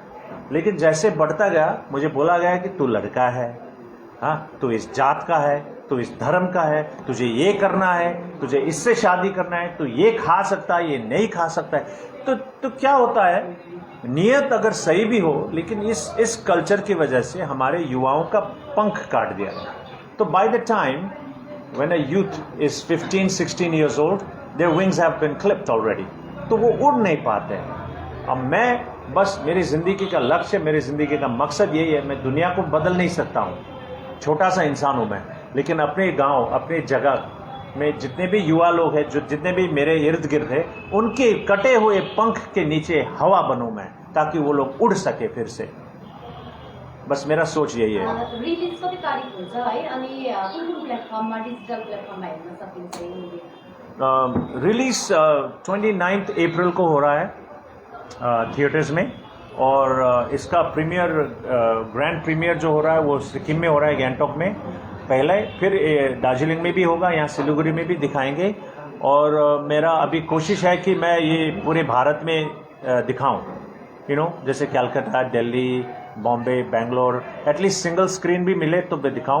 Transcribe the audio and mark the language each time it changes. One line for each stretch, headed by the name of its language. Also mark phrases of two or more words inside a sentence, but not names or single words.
Hindi: लेकिन जैसे बढ़ता गया मुझे बोला गया कि तू लड़का है, हाँ, तू इस जात का है, तू इस धर्म का है, तुझे ये करना है, तुझे इससे शादी करना है, तू ये खा सकता है, ये नहीं खा सकता है। तो क्या होता है, नियत अगर सही भी हो, लेकिन इस कल्चर की वजह से हमारे युवाओं का पंख काट दिया गया।
English: तो by the time when a youth is 15-16 years old, their wings have been clipped already,
Hindi: तो वो उड़ नहीं पाते हैं। अब मैं बस, मेरी ज़िंदगी का लक्ष्य, मेरी ज़िंदगी का मकसद यही है, मैं दुनिया को बदल नहीं सकता हूँ, छोटा सा इंसान हूँ मैं, लेकिन अपने गांव, अपने जगह में जितने भी युवा लोग हैं, जो जितने भी मेरे इर्द गिर्द है, उनके कटे हुए पंख के नीचे हवा बनूं मैं, ताकि वो लोग उड़ सके फिर से। बस मेरा सोच यही है।
Nepali: रिलीज कति तारिख हुन्छ है, अनि कुन प्लेटफर्ममा, डिजिटल प्लेटफर्ममा हेर्न सकिन्छ यो मुभी?
Hindi: रिलीज 29 अप्रैल को हो रहा है थिएटर्स में, और इसका प्रीमियर,
English: grand premiere
Hindi: जो हो रहा है वो सिक्किम में हो रहा है, गैंगटॉक में पहले, फिर दार्जिलिंग में भी होगा, यहाँ सिलीगुड़ी में भी दिखाएंगे। और मेरा अभी कोशिश है कि मैं ये पूरे भारत में दिखाऊं,
English: you know,
Hindi: जैसे कलकत्ता, दिल्ली, बॉम्बे, बेंगलोर,
English: at least single screen
Hindi: भी मिले तो मैं दिखाऊं।